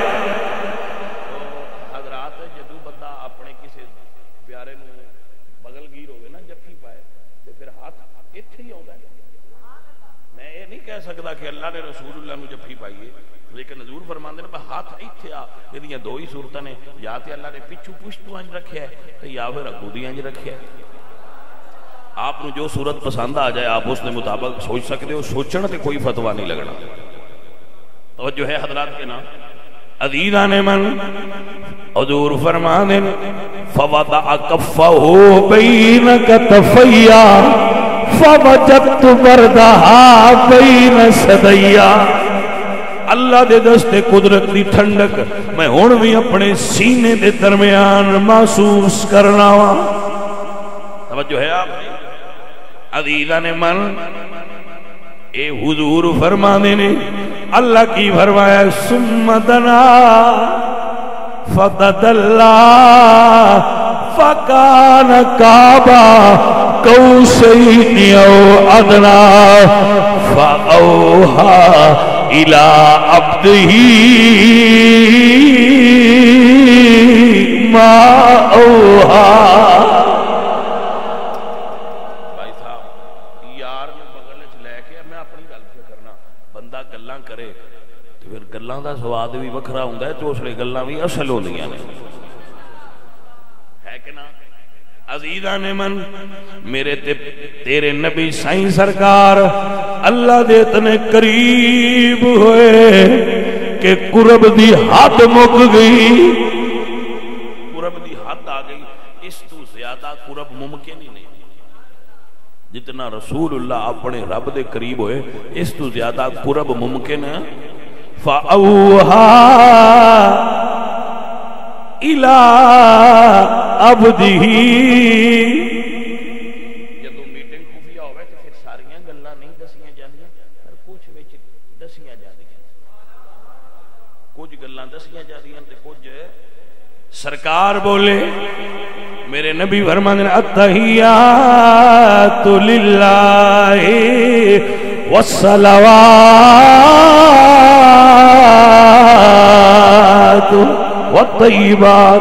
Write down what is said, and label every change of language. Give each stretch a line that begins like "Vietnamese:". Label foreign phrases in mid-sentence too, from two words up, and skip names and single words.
Punjabi: حضرات جدو بندہ اپنے کسی پیارے نو بغل گیر ہوئے نا جفی پائے تو پھر ہاتھ اتھے ہی ہوتا ہے.
Urdu: میں یہ نہیں کہہ سکتا کہ
Punjabi: اللہ نے رسول اللہ نو جفی پائیے، لیکن حضور فرماندے نے ہاتھ اتھے آ. یہ دو ہی صورتیں نے، یا تے اللہ نے پچھو پشتو انج رکھیا ہے یا پھر اگو دی انج رکھیا ہے. آپ نے جو صورت پسند آ جائے آپ اس نے مطابق سوچ سکتے ہو، سوچنا تے کوئی فتوہ نہیں لگنا.
Urdu: توجہ ہے حضرات کے نام
Persian: عزیزان من.
Punjabi: حضور فرمانے
Arabic: فوضع کفہ بین کتفیا فوجدت بردہا بین صدیا.
Punjabi: اللہ دے دست قدرت دی ٹھنڈک میں ہن بھی اپنے سینے دے درمیان محسوس کرنا وا.
Urdu: توجہ ہے آپ
Persian: عزیزان من.
Punjabi: اے حضور فرمانے نے اللہ کی فرمایا
Arabic: ثم دنا فتدلا فکان قاب قوسین او ادنا فاوحى الى عبده ما اوحى.
Punjabi: گلاں دا سواد بھی وکھرا ہوندا ہے تو اس لیے گلاں بھی اصل ہوندیاں نے، ہے کہ نا
Persian: عزیزان من.
Punjabi: میرے تیرے نبی سائیں سرکار اللہ دے اتنے قریب ہوئے کہ قرب دی حد مک گئی، قرب دی حد آ گئی. اس تو زیادہ قرب ممکن ہی نہیں. جتنا رسول اللہ اپنے رب دے قریب ہوئے اس تو زیادہ قرب ممکن ہے.
Arabic: فَأَوْحَا إِلَىٰ عَبْدِهِ.
Punjabi: جدو میٹنگ خفیہ ہوئے تو پھر ساریاں گلاں نہیں دسیاں جاندیاں پر کچھ وچ دسیاں جاندیاں، کچھ گلاں دسیاں جاندیاں تے کچھ سرکار بولے. میرے نبی فرماندے
Arabic: التحیات للہ والصلوات والطیبات.